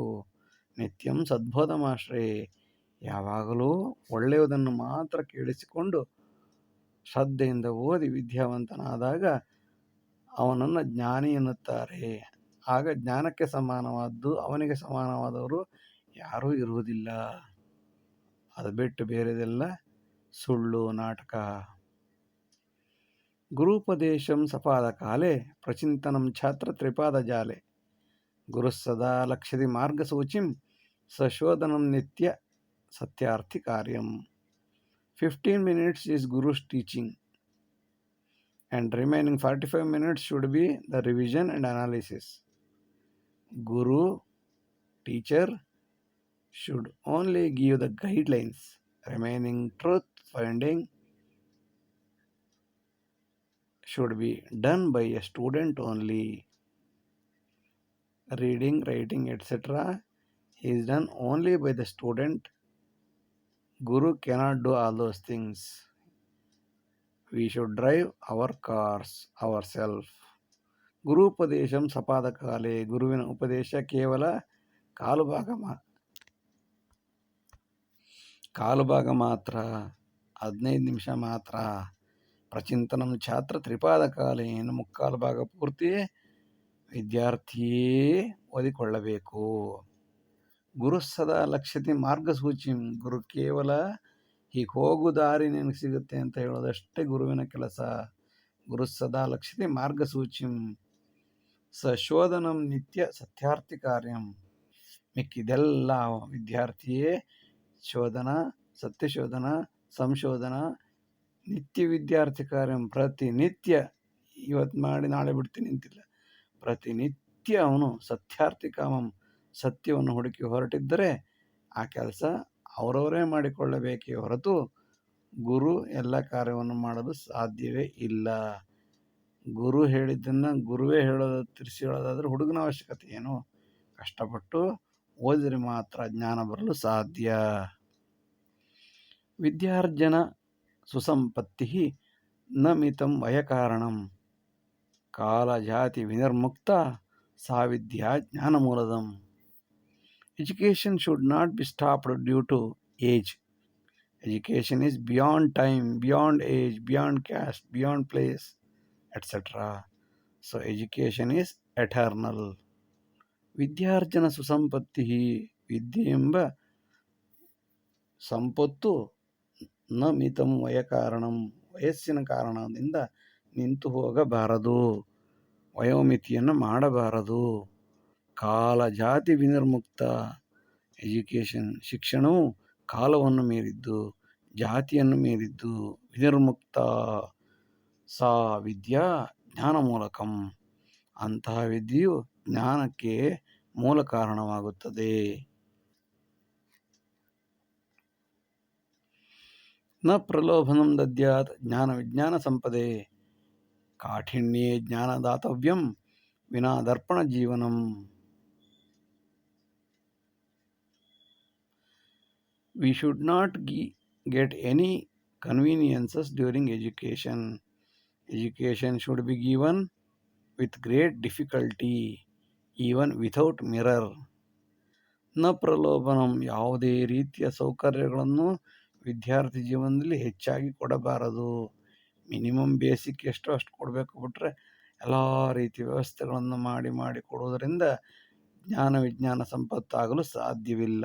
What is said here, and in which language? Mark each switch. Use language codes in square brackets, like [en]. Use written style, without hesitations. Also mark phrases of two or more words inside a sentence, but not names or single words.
[sa] ನಿತ್ಯಂ ಸದ್ಬೋಧಮಾಶ್ರಯೇ, [kn] ಯಾವಾಗಲೂ ಒಳ್ಳೆಯದನ್ನು ಮಾತ್ರ ಕೇಳಿಸಿಕೊಂಡು ಶ್ರದ್ಧೆಯಿಂದ ಓದಿ ವಿದ್ಯಾವಂತನಾದಾಗ ಅವನನ್ನು ಜ್ಞಾನಿ ಎನ್ನುತ್ತಾರೆ. ಆಗ ಜ್ಞಾನಕ್ಕೆ ಸಮಾನವಾದ್ದು, ಅವನಿಗೆ ಸಮಾನವಾದವರು ಯಾರೂ ಇರುವುದಿಲ್ಲ. ಅದು ಬಿಟ್ಟು ಬೇರೆದೆಲ್ಲ ಸುಳ್ಳು, ನಾಟಕ. [sa] ಗುರುಪದೇಶಂ ಸಪಾದಕಾಲೆ ಪ್ರಚಿಂತನಂ ಛಾತ್ರ ತ್ರಿಪಾದಜಾಲೆ, ಗುರುಸ್ಸದಾ ಲಕ್ಷ್ಯದಿ ಮಾರ್ಗಸೂಚಿಂ ಸಶೋಧನಂ ನಿತ್ಯ ಸತ್ಯಾರ್ಥಿ ಕಾರ್ಯಂ. [en] 15 minutes is Guru's teaching and remaining 45 minutes should be the revision and analysis. Guru, teacher, should only give the guidelines. Remaining truth finding should be done by a student only. Reading, writing, etc. is done only by the student. Guru cannot do all those things. We should drive our cars ourselves. [sa] ಗುರುಪದೇಶಂ ಸಪಾದಕಾಲೆ, [kn] ಗುರುವಿನ ಉಪದೇಶ ಕೇವಲ ಕಾಲು ಭಾಗ ಮಾತ್ರ, 15 ನಿಮಿಷ ಮಾತ್ರ. [sa] ಪ್ರಚಿಂತನಂ ಛಾತ್ರ ತ್ರಿಪಾದಕಾಲೇ, [kn] ಇನ್ನು ಮುಕ್ಕಾಲು ಭಾಗ ಪೂರ್ತಿ ವಿದ್ಯಾರ್ಥಿಯೇ ಓದಿಕೊಳ್ಳಬೇಕು. [sa] ಗುರು ಸದಾ ಲಕ್ಷ್ಯತೆ ಮಾರ್ಗಸೂಚಿಂ, [kn] ಗುರು ಕೇವಲ ಹೀಗೆ ಹೋಗು ದಾರಿ ನಿನಗೆ ಸಿಗುತ್ತೆ ಅಂತ ಹೇಳೋದಷ್ಟೇ ಗುರುವಿನ ಕೆಲಸ. [sa] ಗುರು ಸದಾ ಲಕ್ಷ್ಯತೆ ಮಾರ್ಗಸೂಚಿಂ ಶೋಧನಂ ನಿತ್ಯ ಸತ್ಯಾರ್ಥಿ ಕಾರ್ಯಂ, [kn] ಮಿಕ್ಕಿದೆಲ್ಲ ವಿದ್ಯಾರ್ಥಿಯೇ ಶೋಧನ, ಸತ್ಯಶೋಧನ, ಸಂಶೋಧನ, [sa] ನಿತ್ಯ ವಿದ್ಯಾರ್ಥಿ ಕಾರ್ಯಂ, [kn] ಪ್ರತಿನಿತ್ಯ. ಇವತ್ತು ಮಾಡಿ ನಾಳೆ ಬಿಡ್ತೀನಿ ಅಂತಿಲ್ಲ, ಪ್ರತಿನಿತ್ಯ ಅವನು [sa] ಸತ್ಯಾರ್ಥಿ ಕಾಮಂ, [kn] ಸತ್ಯವನ್ನು ಹುಡುಕಿ ಹೊರಟಿದ್ದರೆ ಆ ಕೆಲಸ ಅವರವರೇ ಮಾಡಿಕೊಳ್ಳಬೇಕೇ ಹೊರತು ಗುರು ಎಲ್ಲ ಕಾರ್ಯವನ್ನು ಮಾಡಲು ಸಾಧ್ಯವೇ ಇಲ್ಲ. ಗುರು ಹೇಳಿದ್ದನ್ನು ಗುರುವೇ ತಿರ್ಸಿ ಹೇಳೋದಾದರೆ ಹುಡುಗನ ಅವಶ್ಯಕತೆ ಏನು? ಕಷ್ಟಪಟ್ಟು ಓದಿದರೆ ಮಾತ್ರ ಜ್ಞಾನ ಬರಲು ಸಾಧ್ಯ. [sa] ವಿದ್ಯಾರ್ಜನ ಸುಸಂಪತ್ತಿ ನ ಮಿತಂ ವಯಕಾರಣಂ, ಕಾಲ ಜಾತಿ ವಿನಿರ್ಮುಕ್ತ ಸಾ ವಿದ್ಯಾ ಜ್ಞಾನಮೂಲದಂ. [en] Education should not be stopped due to age. Education is beyond time, beyond age, beyond caste, beyond place, etc. So education is eternal. [sa] ವಿದ್ಯಾರ್ಜನ ಸುಸಂಪತ್ತಿ, [kn] ವಿದ್ಯೆ ಎಂಬ ಸಂಪತ್ತು [sa] ನ ಮಿತಂ ವಯಕಾರಣಂ, [kn] ವಯಸ್ಸಿನ ಕಾರಣದಿಂದ ನಿಂತು ಹೋಗಬಾರದು, ವಯೋಮಿತಿಯನ್ನು ಮಾಡಬಾರದು. [sa] ಕಾಲ ಜಾತಿ ವಿನಿರ್ಮುಕ್ತ, [kn] ಎಜುಕೇಷನ್ ಶಿಕ್ಷಣವು ಕಾಲವನ್ನು ಮೀರಿದ್ದು, ಜಾತಿಯನ್ನು ಮೀರಿದ್ದು. [sa] ವಿನಿರ್ಮುಕ್ತ ಸಾ ವಿದ್ಯಾ ಜ್ಞಾನ ಮೂಲಕಂ, [kn] ಅಂತಹ ವಿದ್ಯೆಯು ಜ್ಞಾನಕ್ಕೆ ಮೂಲ ಕಾರಣವಾಗುತ್ತದೆ. [sa] ನ ಪ್ರಲೋಭನಂ ದದ್ಯಾತ್ ಜ್ಞಾನ ವಿಜ್ಞಾನ ಸಂಪದೆ, ಕಾಠಿಣ್ಯೇ ಜ್ಞಾನದಾತವ್ಯಂ ವಿನಾ ದರ್ಪಣ ಜೀವನಂ. [en] We should not get any conveniences during education. Education should be given with great difficulty, even without mirror. [sa] ನ ಪ್ರಲೋಭನಂ, [kn] ಯಾವುದೇ ರೀತಿಯ ಸೌಕರ್ಯಗಳನ್ನು ವಿದ್ಯಾರ್ಥಿ ಜೀವನದಲ್ಲಿ ಹೆಚ್ಚಾಗಿ ಕೊಡಬಾರದು. [en] minimum basic [kn] ಎಷ್ಟು ಅಷ್ಟು ಕೊಡಬೇಕು, ಬಿಟ್ಟರೆ ಎಲ್ಲ ರೀತಿಯ ವ್ಯವಸ್ಥೆಗಳನ್ನು ಮಾಡಿ ಕೊಡುವುದರಿಂದ ಜ್ಞಾನ ವಿಜ್ಞಾನ ಸಂಪತ್ತಾಗಲು ಸಾಧ್ಯವಿಲ್ಲ.